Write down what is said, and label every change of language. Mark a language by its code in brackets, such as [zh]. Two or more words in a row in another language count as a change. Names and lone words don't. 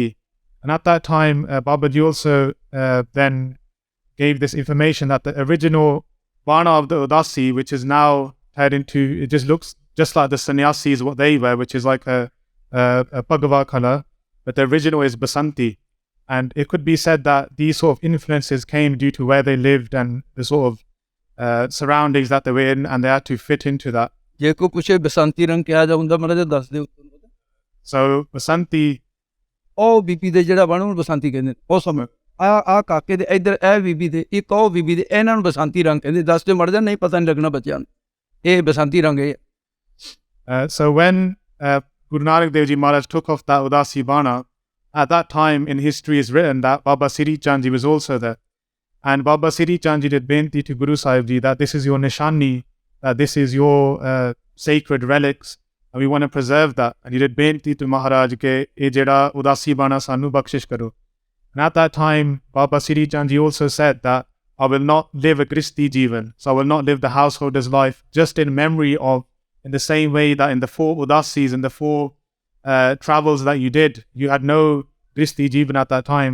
[en] And at that time, Baba Ji also then gave this information that the original Bana of the Udasi, which is now turned into, it just looks just like the sannyasis, what they wear, which is like a Bhagava color, but the original is Basanti. And it could be said that these sort of influences came due to where they lived and the sort of surroundings that they were in, and they had to fit into that. [pa] ਜੇ ਕੋਈ ਪੁੱਛੇ ਬਸੰਤੀ ਰੰਗ ਕਿਹਾ ਜਾਂਦਾ ਮਾੜਾ ਜਿਹਾ ਦੱਸ ਦਿਓ। [en] So Basanti, [pa] ਉਹ ਬੀਬੀ ਦੇ ਜਿਹੜਾ ਬਣ ਉਹਨੂੰ ਬਸੰਤੀ ਕਹਿੰਦੇ। ਉਹ ਸਮੇਂ ਆ ਕਾਕੇ ਦੇ ਇੱਧਰ ਇਹ ਬੀਬੀ ਦੇ, ਇੱਕ ਉਹ ਬੀਬੀ ਦੇ, ਇਹਨਾਂ ਨੂੰ ਬਸੰਤੀ ਰੰਗ ਕਹਿੰਦੇ। ਦੱਸ ਦਿਓ ਮੜ ਜਾ, ਨਹੀਂ ਪਤਾ ਨਹੀਂ ਲੱਗਣਾ ਬੱਚਿਆਂ ਨੂੰ, ਇਹ ਬਸੰਤੀ ਰੰਗ ਹੈ। [en] So when Guru Nanak Dev Ji Maharaj took off that Udasi Bana, at that time in history is written that Baba Siri Chand Ji was also there. And Baba Siri Chand Ji did benti to Guru Sahib Ji that this is your nishani, that this is your sacred relics, and we want to preserve that. And he did benti to Maharaj [pa] ਕਿ ਇਹ ਜਿਹੜਾ ਉਦਾਸੀ ਬਾਣਾ ਸਾਨੂੰ ਬਖਸ਼ਿਸ਼ ਕਰੋ. [en] And at that time, Baba Siri Chand Ji also said that I will not live a [pa] ਗ੍ਰਿਹਸਤੀ ਜੀਵਨ, [en] so I will not live the householder's life, just in memory of, in the same way that in the 4 Udasis and the 4 travels that you did, you had no [pa] ਗ੍ਰਿਹਸਤੀ ਜੀਵਨ [en] at that time.